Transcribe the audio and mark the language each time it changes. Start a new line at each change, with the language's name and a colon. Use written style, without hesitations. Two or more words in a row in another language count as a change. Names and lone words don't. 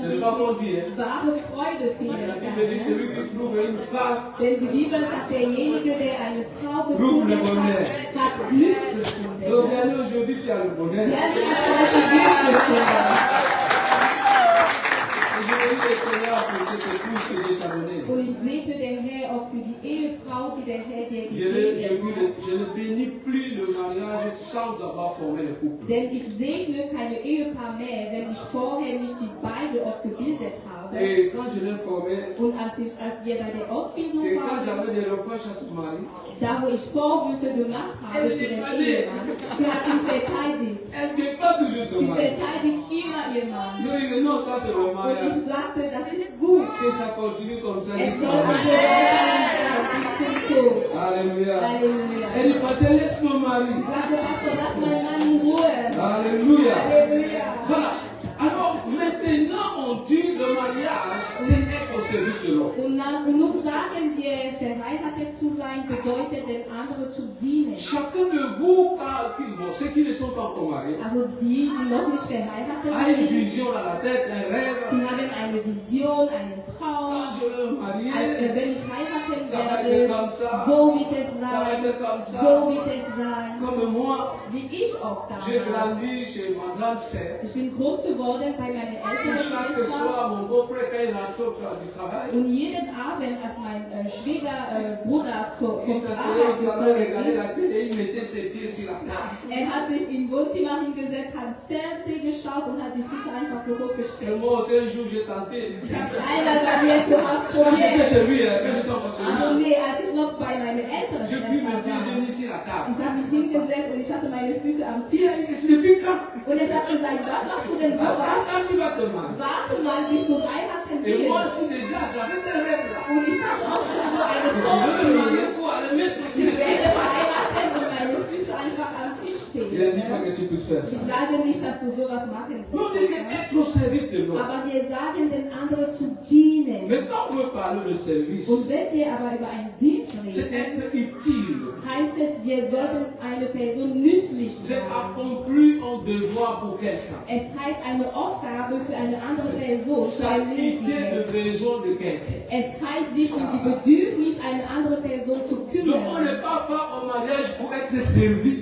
French: C'est pas qu'on dit,
German: wirklich
French: hein.
German: wahre Freude finden
French: La
German: kann.
French: Bible dit celui qui trouve une femme,
German: Denn die Bibel sagt, derjenige, der eine Frau
French: Trouve le
German: gefunden
French: bonheur.
German: hat Glück gefunden.
French: donc regardez aujourd'hui, tu as le bonheur.
German: Wer hat heute Glück gefunden?
French: Et je bénis le Seigneur pour cette épouse que Dieu t'a donnée.
German: Und ich segne den Herr auch für die Ehefrau, die der Herr dir gegeben hat.
French: Je ne bénis plus le mariage sans avoir formé le couple.
German: Denn ich segne keine Ehepaar mehr, wenn ich vorher nicht die beide ausgebildet habe.
French: Et quand je l'ai formé,
German: Und als wir bei der Ausbildung
French: et quand
German: waren,
French: j'avais des reproches à ce mari,
German: da wo ich Vorwürfe gemacht habe zu dem Ehemann, sie hat ihn verteidigt.
French: elle ne pas toujours son
German: Sie
French: mari.
German: verteidigt immer ihr Mann.
French: Non, non, ça c'est le
German: Und
French: mariage.
German: ich sagte, das ist gut.
French: Que ça continue comme ça.
German: Es soll so weitergehen bis zum Tod.
French: Alléluia.
German: Halleluja.
French: Elle dit, Pasteur, laisse mon mari.
German: Ich sagte, Pastor, lass meinen Mann in Ruhe.
French: Alléluia.
German: Halleluja.
French: Voilà. Alors, maintenant, on dit le mariage, c'est être au service de l'autre.
German: Und nun sagen wir, verheiratet zu sein bedeutet, den anderen zu dienen.
French: Chacun de vous, bon, ceux qui ne sont pas encore mariés,
German: Also die noch nicht verheiratet
French: a une
German: sind,
French: vision dans la tête, un rêve.
German: sie haben eine Vision, einen Traum.
French: Quand je vais me marier,
German: Als wenn ich heiraten
French: ça va être
German: werde,
French: comme ça.
German: so wird es
French: Ça va
German: sein,
French: être comme ça.
German: so wird es sein,
French: Comme moi,
German: wie ich auch
French: j'ai
German: damals.
French: grandi chez ma grande sœur.
German: Ich bin groß geworden bei meiner älteren
French: Chaque
German: Schwester.
French: soir, mon beau-frère, quand il rentre du travail,
German: Und jeden Abend, als mein Schwiegerbruder zur
French: il s'asseyait au salon,
German: Arbeit
French: regardait
German: gekommen
French: la télé, il mettait ses pieds sur la table.
German: ist, er hat sich im Wohnzimmer hingesetzt, hat Fernsehen geschaut und hat die Füße einfach so
French: Et
German: hochgestellt.
French: moi aussi, un jour, j'ai tenté.
German: Ich habe einmal bei mir zu Hause
French: Quand j'étais
German: probiert.
French: chez lui, quand j'étais encore chez
German: Also
French: lui,
German: nee, als ich noch bei meiner älteren
French: j'ai pris
German: Schwester
French: mes pieds, j'ai
German: war.
French: mis sur la table.
German: Ich habe mich hingesetzt und ich hatte meine Füße am
French: Il
German: Tisch.
French: a dit, c'est depuis quand?
German: Und er hat gesagt, wann machst du denn sowas?
French: Quand tu vas te marier?
German: Warte mal, bis du heiraten
French: Et moi
German: willst.
French: aussi, déjà, j'avais ce rêve-là.
German: Und ich hatte auch schon so eine
French: Je veux me
German: Vorstellung.
French: marier pour aller mettre sur
German: Ich
French: les
German: werde
French: pieds.
German: heiraten und meine Füße einfach am Tisch
French: Il a
German: stehen.
French: dit pas que
German: Ne?
French: tu puisses faire
German: Ich
French: ça.
German: sage nicht, dass du sowas machen
French: Non,
German: sollst.
French: il dit être au service de l'autre.
German: Aber wir sagen den anderen zu dienen.
French: Mais quand on veut parler de service,
German: Und wenn wir aber über einen Dienst
French: c'est
German: reden,
French: être utile.
German: heißt es, wir sollten eine Person nützlich
French: C'est
German: sein.
French: accomplir un devoir pour quelqu'un.
German: Es heißt, eine Aufgabe für eine andere Person zu
French: S'acquitter
German: erledigen.
French: de besoin de quelqu'un.
German: Es heißt, sich um die Bedürfnis einer anderen Person zu
French: Donc on
German: kümmern.
French: ne part pas au mariage pour être servi,